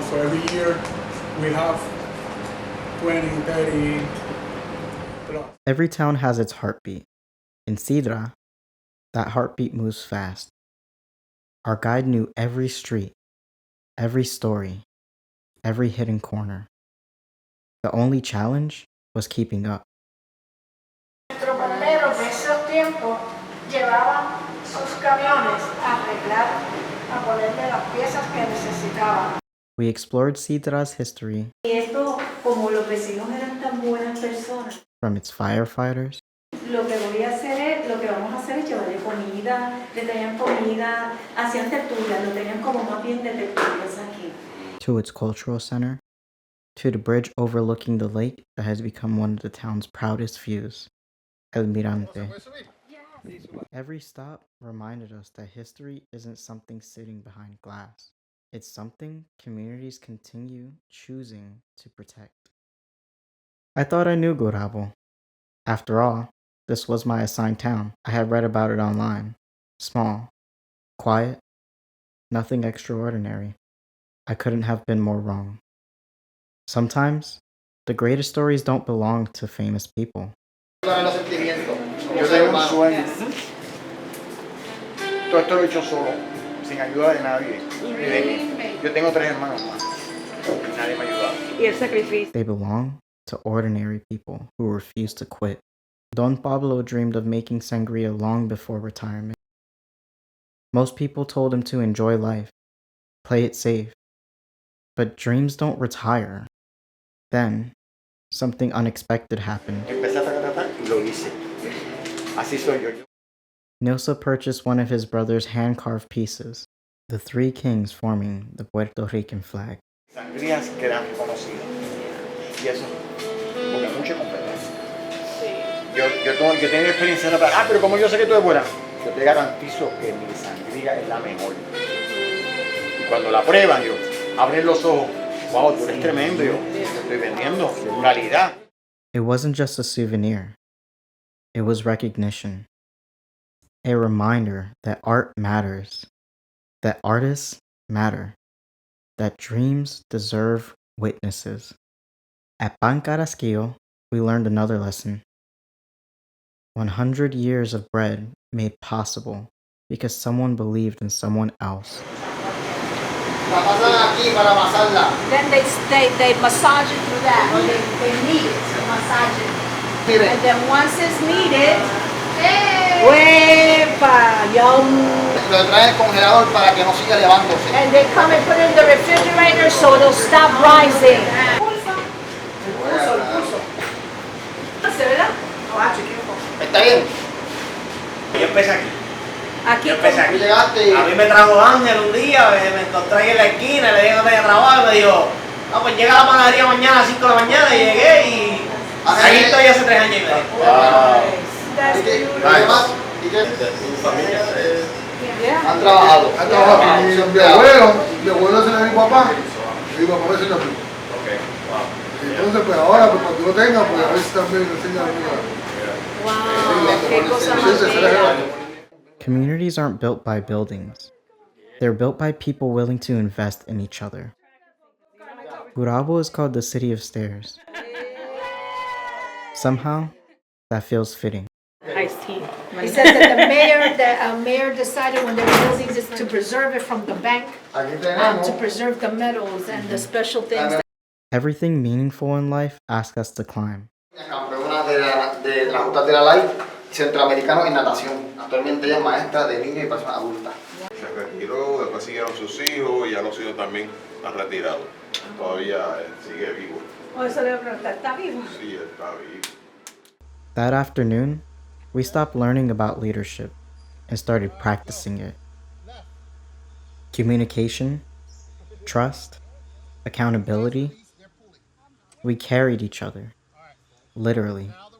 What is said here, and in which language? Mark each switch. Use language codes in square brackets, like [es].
[en] So every year we have 20, 30 plus. Every town has its heartbeat. In Sidra, that heartbeat moves fast. Our guide knew every street, every story, every hidden corner. The only challenge was keeping up. [es] Nuestros bomberos de esos tiempos llevaban sus camiones a arreglar, a ponerle las piezas que necesitaban. [en] We explored Sidra's history [es] Y esto, como los vecinos eran tan buenas personas, [en] from its firefighters [es] lo que vamos a hacer es llevarle comida, le traían comida, hacían tertulias, lo tenían como más bien de tertulias aquí. [en] to its cultural center to the bridge overlooking the lake that has become one of the town's proudest views, El Mirante. Every stop reminded us that history isn't something sitting behind glass. It's something communities continue choosing to protect. I thought I knew Gurabo. After all, this was my assigned town. I had read about it online. Small, quiet, nothing extraordinary. I couldn't have been more wrong. Sometimes, the greatest stories don't belong to famous people. [es] Yo tengo un sueño. Todo esto lo he hecho solo, sin ayuda de nadie. Yo tengo 3 hermanos más. Y nadie me ha ayudado. Y el sacrificio. [en] They belong to ordinary people who refuse to quit. Don Pablo dreamed of making sangria long before retirement. Most people told him to enjoy life, play it safe. But dreams don't retire. Then, something unexpected happened. [es] Empecé a tratar y lo hice. Así soy yo. [en] Nilsa purchased one of his brother's hand-carved pieces, the 3 kings forming the Puerto Rican flag. [es] Sangrías quedan reconocidas. Y eso, porque hay mucha competencia. Yo tengo experiencia en la pero como yo sé que tú eres buena, yo te garantizo que mi sangría es la mejor. Y cuando la prueban, yo abren los ojos. Wow, tú eres tremendo, yo estoy vendiendo calidad. [en] It wasn't just a souvenir. It was recognition. A reminder that art matters, that artists matter, that dreams deserve witnesses. At Pan Carrasquillo, we learned another lesson. 100 years of bread made possible because someone believed in someone else. [es] La pasan aquí para amasarla. [en] Then they massage it through that, or they knead it to massage it. [es] Mire. [en] And then once it's kneaded, hey! [es] Huepa, yum. Lo traen el congelador para que no siga elevándose. [en] And they come and put it in the refrigerator so it'll stop rising. [es] ¿Está bien? Yo empecé aquí. Aquí Yo empecé aquí. Llegaste. A mí me trajo Ángel un día, me encontré ahí en la esquina, le dije que tenía trabajo y me dijo, no, pues llega a la panadería mañana a las 5 de la mañana y llegué y ahí estoy hace 3 años y medio. ¿Y qué? ¿Tu familia han trabajado? Han trabajado. Mi abuelo se le mi papá y mi papá me enseñó a mí. Entonces, pues ahora, pues cuando lo tenga, pues a veces también le enseña a mí. Wow, qué cosa más bella. [en] Communities aren't built by buildings. They're built by people willing to invest in each other. Gurabo is called the City of Stairs. Somehow, that feels fitting. Iced tea. He said that the mayor decided when they were building this to preserve it from the bank, [es] Aquí tenemos. [en] to preserve the metals and the special things. Everything meaningful in life asks us to climb. [es] Campeona de las justas de la LAI centroamericano en natación. Actualmente ella es maestra de niños y personas adultas. Se retiró, después siguieron sus hijos y ya los hijos también han retirado. Todavía sigue vivo. Oh, eso le voy a preguntar, ¿está vivo? Sí, está vivo. [en] That afternoon, we stopped learning about leadership and started practicing it. Communication, trust, accountability. We carried each other, literally.